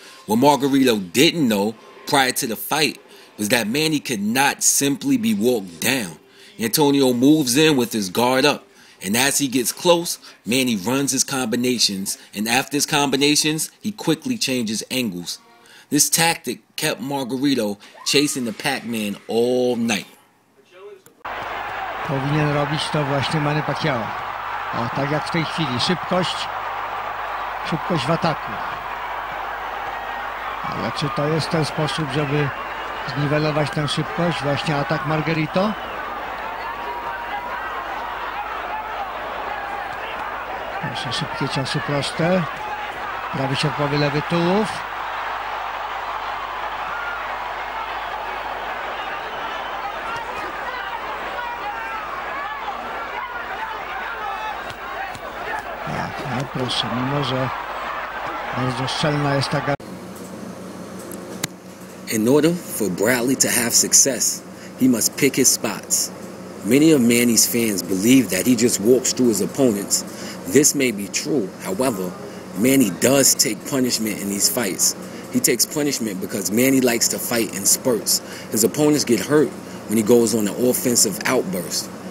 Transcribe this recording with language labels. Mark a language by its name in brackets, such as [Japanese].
[English] What Margarito didn't know prior to the fight was that Manny could not simply be walked down. Antonio moves in with his guard up, and as he gets close, Manny runs his combinations, and after his combinations, he quickly changes angles. This tactic kept Margarito chasing the Pac-Man all night. [Polish] Powinien robić to właśnie Manny Pacquiao. O, tak jak w tej chwili. Szybkość w ataku. Ale czy to jest ten sposób, żeby zniwelować tę szybkość. Właśnie atak Margarito. Proszę, szybkie ciosy proste. Prawy sierpowy, lewy tułów. No proszę, mimo że bardzo szczelna jest ta garda. [English] In order for Bradley to have success, he must pick his spots. Many of Manny's fans believe that he just walks through his opponents. This may be true, however, Manny does take punishment in these fights. He takes punishment because Manny likes to fight in spurts. His opponents get hurt when he goes on an offensive outburst.